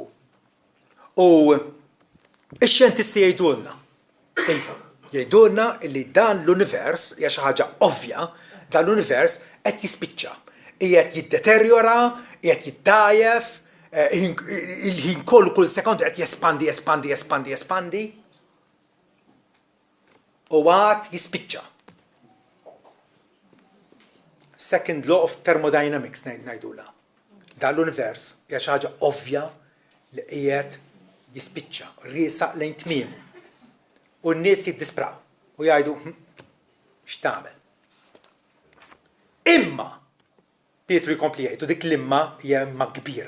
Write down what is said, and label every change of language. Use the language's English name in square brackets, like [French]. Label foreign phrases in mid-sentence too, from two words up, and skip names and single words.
[Maltese] U ix-xjentisti jgħidulna, jgħidulna li dan l-univers hija xi ħaġa ovvja, dan l-univers qed jispiċċa, qiegħed jiddeterjora, qiegħed jiddajjef, il-ħin kollu kull sekondu qed jespandi. U għad jispiċċa. [English] Second law of thermodynamics ngħidula. [Maltese] Dan l-univers hija xi ħaġa ovvja li qiegħed jispiċċa, riesaq lejn tmiemu. U n-nies jiddispraw u jgħidu x'tagħmel. Imma Pietru jkompli jgħidu dik l-imma hija imma kbira.